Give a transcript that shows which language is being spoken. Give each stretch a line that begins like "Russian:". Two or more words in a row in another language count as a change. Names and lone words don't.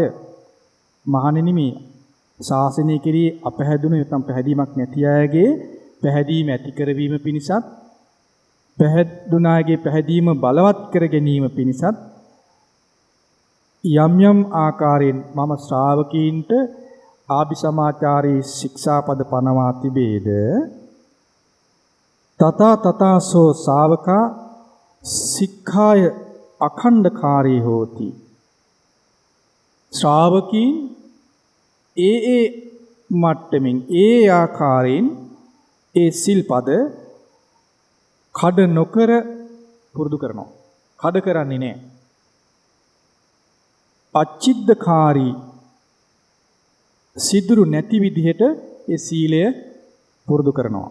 Sinhala: මහණෙනි මේ ශාසනය කෙරෙහි අපහැදුණු නැත්නම් පැහැදීමක් නැති අයගේ පැහැදීම ඇති කරවීම පිණිසත්, පැහැදුණාගේ පැහැදීම බලවත් කර ගැනීම පිණිසත් යම් යම් ආකාරයෙන් මම ශ්‍රාවකීන්ට ආභිසමාචාරී ශික්ෂාපද පනවා තිබේද?
Pali: තථා තථාසෝ ශාවකා සික්ඛාය අඛණ්ඩකාරී හෝති.
Sinhala: ශ්‍රාවකීන් ඒ මට්ටමින් ඒ ආකාරයෙන් ඒ සිල්පද කඩ නොකර පුරුදු කරනවා. කඩ කරන්නේ නැහැ. අච්චිද්දකාරී සිදුරු නැති විදිහට ඒ සීලය පුරුදු කරනවා.